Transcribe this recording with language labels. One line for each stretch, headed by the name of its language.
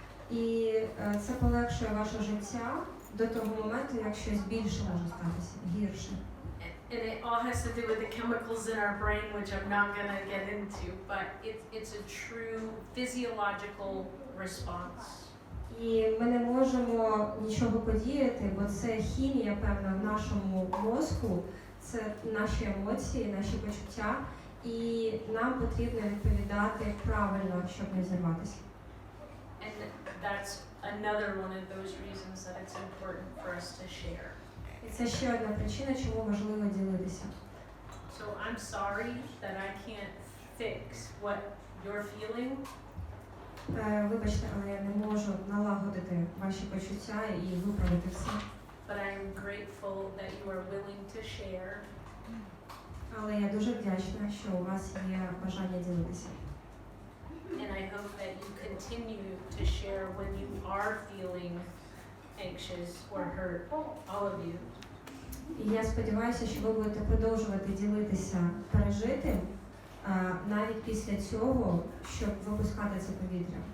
Ukrainian: І це полегшує ваше життя до того моменту, як щось більше може статися, гірше.
English: And it all has to do with the chemicals in our brain, which I'm not going to get into, but it's a true physiological response.
Ukrainian: І ми не можемо нічого подіяти, бо це хімія, певна, в нашому мозку, це наші емоції, наші почуття, і нам потрібно відповідати правильно, щоб не зірватися.
English: And that's another one of those reasons that it's important for us to share.
Ukrainian: І це ще одна причина, чому важливо ділитися.
English: So I'm sorry that I can't fix what you're feeling.
Ukrainian: Вибачте, але я не можу налагодити ваші почуття і виправити все.
English: But I'm grateful that you are willing to share.
Ukrainian: Але я дуже вдячна, що у вас є бажання ділитися.
English: And I hope that you continue to share when you are feeling anxious or hurt, all of you.
Ukrainian: І я сподіваюся, що ви будете продовжувати ділитися пережитим, навіть після цього, щоб випускати це повітря.